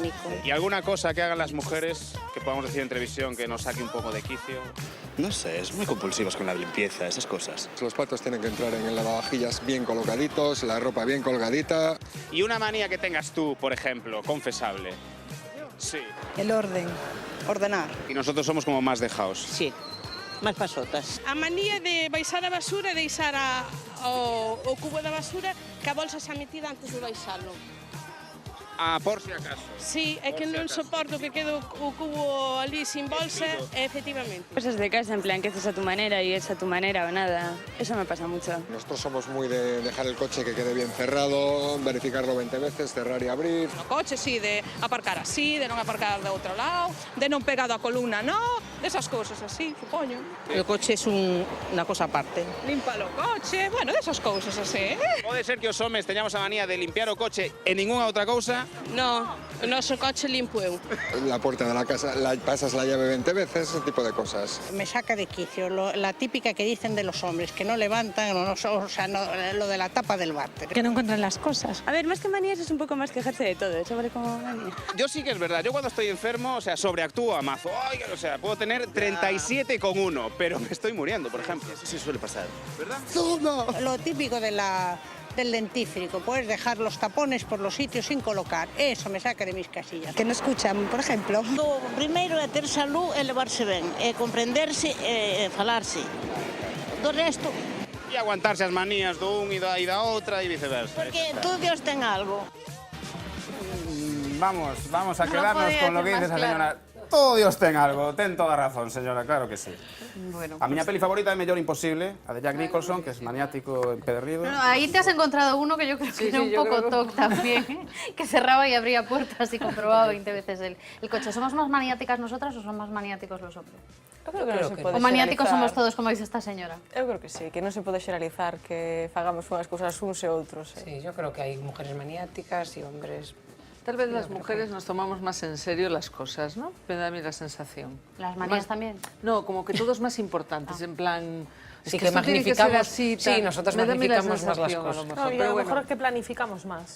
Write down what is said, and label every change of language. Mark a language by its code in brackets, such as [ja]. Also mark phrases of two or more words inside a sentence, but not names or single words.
[es] ¿Y alguna cosa que hagan las mujeres, que podamos decir en televisión, que nos saque un poco de quicio? No sé, es muy compulsivos con la limpieza, esas cosas. Los platos tienen que entrar en el lavavajillas bien colocaditos, la ropa bien colgadita. ¿Y una manía que tengas tú, por ejemplo, confesable? Sí. El orden, ordenar. Y nosotros somos como más dejaos. [gl] Sí, máis pasotas. A manía de baixar a basura e deixar o cubo da basura que a bolsa xa metida antes de baixalo. [es] Ah, por si acaso. [gl] Sí, é que non soporto que quede o cubo ali sin bolsa, efectivamente. [es] Cosas de casa, en plan, que haces a tu manera y es a tu manera o nada. Eso me pasa mucho. Nosotros somos muy de dejar el coche que quede bien cerrado, verificarlo 20 veces, cerrar y abrir. [gl] No coche, sí, de aparcar así, de non aparcar de outro lado, de non pegado a columna, no, desas cousas así, supoño. O coche é unha cosa aparte. Limpa o coche, bueno, desas cousas así. Pode ser que os homes teñamos a manía de limpiar o coche e ninguna outra cousa. No, o noso coche limpo eu. [es] La puerta de la casa, pasas la llave 20 veces, ese tipo de cosas. Me saca de quicio la típica que dicen de los hombres, que no levantan, o sea, lo de la tapa del váter. Que no encuentran las cosas. A ver, más que manías es un poco más quejarse de todo, eso vale como manía. Yo sí que es verdad, yo cuando estoy enfermo, o sea, sobreactúo a mazo. Ay, o sea, puedo tener 37,1, pero me estoy muriendo, por ejemplo. Eso sí suele pasar, ¿verdad? Todo. Lo típico del dentífrico, puedes dejar los tapones por los sitios sin colocar. Eso me saca de mis casillas. Que no escuchan, por ejemplo. [gl] O primeiro é ter salud e levarse ben, e comprenderse e falarse. Do resto... E aguantarse as manías do un e da outra e viceversa. Porque todo Dios ten algo. [es] Vamos a quedarnos con lo que dice esa señora. [gl] Todo Dios ten algo, ten toda razón, señora, claro que sí. Bueno, a miña peli favorita é Mellor Imposible, a de Jack Nicholson, que es maniático empedernido. [es] No, ahí te has encontrado uno que yo creo que era un poco toc también, que cerraba y abría puertas y comprobaba 20 veces el coche. ¿Somos más maniáticas nosotras o son más maniáticos los hombres? [gl] Eu creo que non se pode o maniáticos xeralizar. [es] somos todos, como dice esta señora. [gl] Eu creo que sí, que non se pode xeralizar que fagamos unhas cousas uns e outros. [es] Sí, yo creo que hay mujeres maniáticas y hombres... Tal vez las mujeres nos tomamos más en serio las cosas, ¿no? Me da a mí la sensación. ¿Las manías también? No, como que todo es más importante, en plan... Sí, que esto tiene que ser magnificamos, así, sí, tal. nosotros Me da a mí la magnificamos más las sensación, a lo cosas. mejor, No, y pero a lo bueno. mejor es que planificamos más.